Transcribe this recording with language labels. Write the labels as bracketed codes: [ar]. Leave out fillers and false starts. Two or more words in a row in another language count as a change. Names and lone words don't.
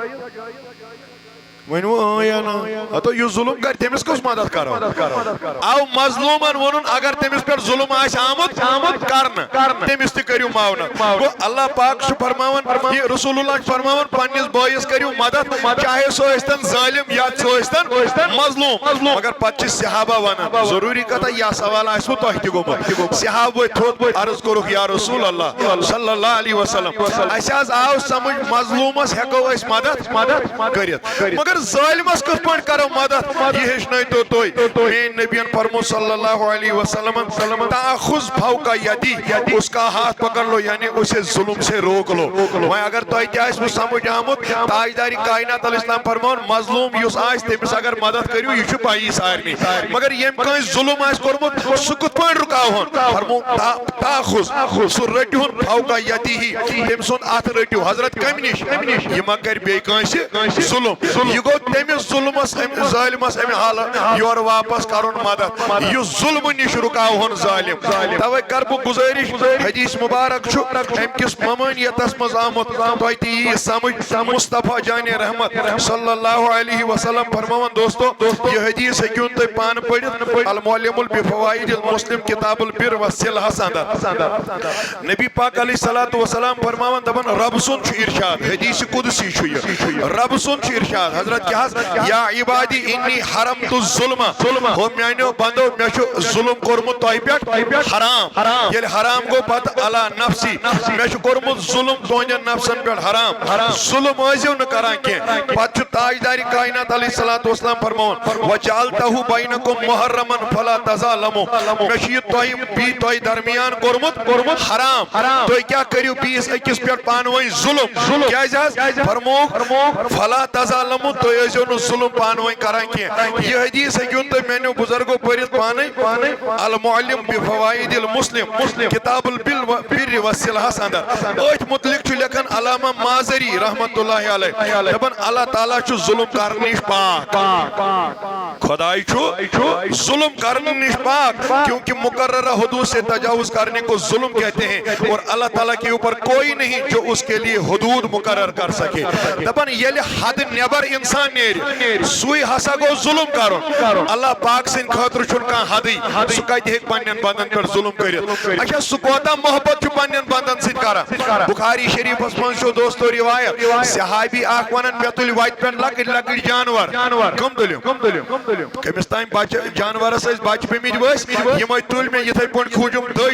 [ks] ؤنِو یا نہ ہتو یُس ظُلم کرِ تٔمِس کُس مدد کرو آو مظلوٗمن ووٚنُن اگر تٔمِس پٮ۪ٹھ ظُلم آسہِ آمُت کرنہٕ تٔمِس تہِ کٔرِو معاونت گوٚو اللہ پاک چھُ فرماوان یہِ رسول اللہ چھُ فرماوان پننِس بٲیِس کٔرِو مدد چاہے سُہ ٲسۍتن ظٲلِم یا سُہ ٲسۍتن مظلوٗم مگر پتہٕ چھِ صحابہ ونان ضروٗری کتھا یہِ سوال آسوٕ تۄہہِ تہِ گوٚمُت صحابہ ؤتھۍ تھوٚد عرض کوٚرُکھ یا رسول اللہ [ar] صلی [ks] اللہ علیہ وسلم اسہِ حظ آو سمجھ مظلوٗمس ہٮ۪کو أسۍ مدد کٔرِتھ مگر ظالمس کِتھ پٲٹھۍ کرو مدد یہ ہیٚچھنٲیتو تُہۍ میٛٲنۍ نبیَن فرموو صلی [ar] اللہ علیہ وسلم تأخذ فوق یدی [ur] اس کا ہاتھ پکڑ لو یعنی اسے ظلم سے روک لو [ks] وۄنۍ اگر تۄہہِ تہِ آسوٕ سمجھ آمُت تاجدارِ کائنات [ar] علیہ السلام [ks] فرماوُن مظلوٗم یُس آسہِ تٔمِس اگر مدد کٔرِو یہِ چھُ پایی سارنٕے مگر ییٚمۍ کٲنٛسہِ ظُلم آسہِ کوٚرمُت سُہ کِتھ پٲٹھۍ رُکاوہون فرموو تأخذ سُہ رٔٹِہُن [ar] فوق یدیہِ [ks] تٔمۍ سُنٛد اَتھٕ رٔٹِو حضرت کمہِ نِش یہِ ما کرِ بیٚیہِ کٲنٛسہِ ظُلم یہ گو تٔمِس ظُلمس ظٲلمس امہِ حالہٕ یورٕ واپس کرُن مدد یُس ظُلمہٕ نِش رُکاوہون ظٲلِم توے کر بہٕ گُزٲرِش حدیث مبارک چھُ امہِ کِس ممٲنیتس منٛز آمُت تۄہہِ تہِ یی سمجھ مصطفیٰ جانہِ رحمت [ar] صلی اللہ علیہ وسلم [ks] فرماوان دوستو یہ حدیث ہیٚکِوُن تُہۍ پانہٕ پٔرِتھ [ar] المعلم بفوائد المسلم کتاب البر والصلہ [ks] اندر نبی پاک [ar] علیہ الصلوۃ والسلام [ks] فرماوان دپان رب سُنٛد چھُ ارشاد حدیث قدسی چھُ یہِ رب سُنٛد چھُ ارشاد حضرت کیا [ar] یا عبادی انی حرمت الظلم [ks] ہو میانیو بندو میں چھُ ظلم کوٚرمُت تۄہہِ پٮ۪ٹھ حرام ییٚلہِ حرام گوٚو پتہٕ [ar] علی نفسی [ks] مےٚ چھُ کوٚرمُت ظلم تُہنٛدٮ۪ن نفسن پٮ۪ٹھ حرام ظلم ٲسِو نہٕ کران کینٛہہ پتہٕ چھُ تاجدارِ کائنات [ar] علیہ الصلوۃ والسلام [ks] فرماوان [ar] وجعلتہ بینکم محرما فلا تظالموا [ks] مےٚ چھُ یہِ تۄہہِ درمیان کوٚرمُت حرام تُہۍ کیٛاہ کٔرِو بیٚیِس أکِس پٮ۪ٹھ پانہٕ ؤنۍ ظُلم کیٛازِ حظ فرمووُکھ [ar] فلا تظالموا [ks] تُہۍ ٲسِو نہٕ ظُلم پانہٕ ؤنۍ کران کینٛہہ یہِ حدیث ہیٚکِوُن تُہۍ میٛانیو بُزرگو پٔرِتھ پانے [ar] المعلم بفوائد المسلم کتاب البر والصلہس [ks] اندر أتھۍ متعلق چھُ لیکھان علامہ مازری [ar] رحمت اللہ علیہ [ks] دپان اللہ تعالیٰ چھُ ظُلم کرنہٕ نِش پاک خدائی چھُ ظُلم کرنہٕ نِش پاک [ur] کیونکہ مقررہ حدود سے تجاوز کرنے کو ظلم کہتے ہیں اور اللہ تعالیٰ کے اوپر کوئی نہیں جو اس کے لیے حدود مقرر کر سکے [ks] دپان ییٚلہِ حد نٮ۪بر انسان نیرِ سُے ہسا گوٚو ظُلم کرُن اللہ پاک سٕنٛدِ خٲطرٕ چھُنہٕ کانٛہہ حدٕے سُہ کتہِ ہیٚکہِ پننٮ۪ن بندن پٮ۪ٹھ ظُلم کٔرِتھ اچھا سُہ کوتاہ محبت چھُ پننٮ۪ن بندن سۭتۍ کران بخاری شریفس منٛز چھُ دوستو روایت صحابی اکھ ونان مےٚ تُلۍ وتہِ پٮ۪ٹھ لۄکٕٹۍ لۄکٕٹۍ جانور کٕم تُلِم کٔمِس تام بچہِ جانورس ٲسۍ بچہِ پیٚمٕتۍ ؤسۍ یِمے تُلۍ مےٚ یِتھے پٲٹھۍ کھوٗجُم دٔج